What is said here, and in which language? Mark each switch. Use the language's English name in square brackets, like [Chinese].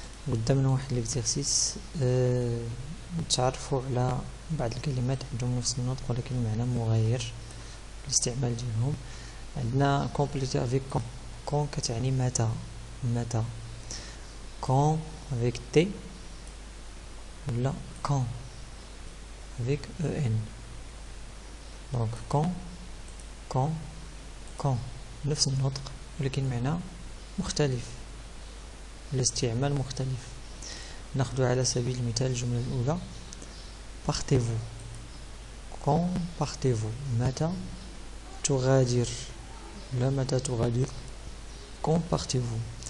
[Arabic] قدامنا واحد ليكزيرسيس نتعرفوا على بعض الكلمات عندهم نفس النطق ولكن المعنى مغاير الاستعمال ديالهم. عندنا [French] compléter avec quand [Arabic] كتعني متى [French] quand avec T [Arabic] ولا [French] quand avec EN. [Arabic] دونك كون نفس النطق ولكن معنى مختلف، الاستعمال مختلف. ناخذ على سبيل المثال الجملة الأولى [French] partez-vous. quand partez-vous [Arabic] متى تغادر لا متى تغادر quand partez-vous.